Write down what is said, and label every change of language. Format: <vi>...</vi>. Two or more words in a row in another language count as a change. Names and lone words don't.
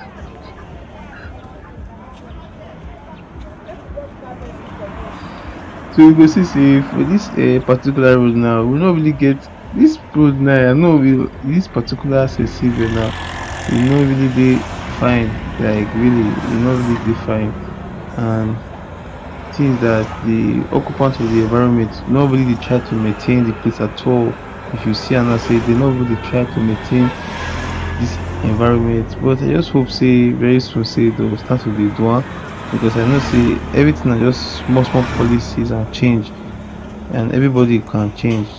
<pcm>So you go see say for this particular road now, we no really get this road now. I know this particular Cecilia now, e no really dey fine. Like really, e no really dey fine. And things that the occupants of the environment no really dey try to maintain the place at all. If you see am now, say they no really try to maintain this environment. But I just hope say very soon say they will start to dey do am, because I know say everything na just small small policies and change, and everybody can change.</pcm>